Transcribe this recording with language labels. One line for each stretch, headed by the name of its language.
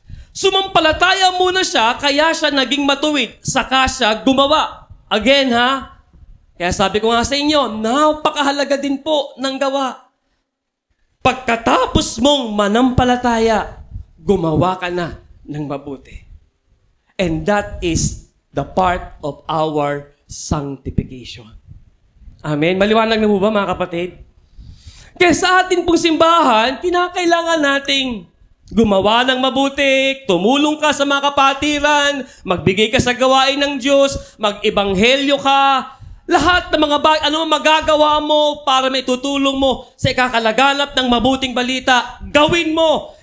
Filipino: Sumampalataya muna siya, kaya siya naging matuwid, saka siya gumawa. Again ha, kaya sabi ko nga sa inyo, napakahalaga din po ng gawa. Pagkatapos mong manampalataya, gumawa ka na ng mabuti.
English: And that is the part of our sanctification.
Filipino: Amen? Maliwanag na po ba mga kapatid? Kaya sa atin pong simbahan, kinakailangan nating gumawa ng mabuti, tumulong ka sa mga kapatiran, magbigay ka sa gawain ng Diyos, mag-ebanghelyo ka, lahat ng mga ano magagawa mo para may tutulong mo sa ikakalaganap ng mabuting balita, gawin mo.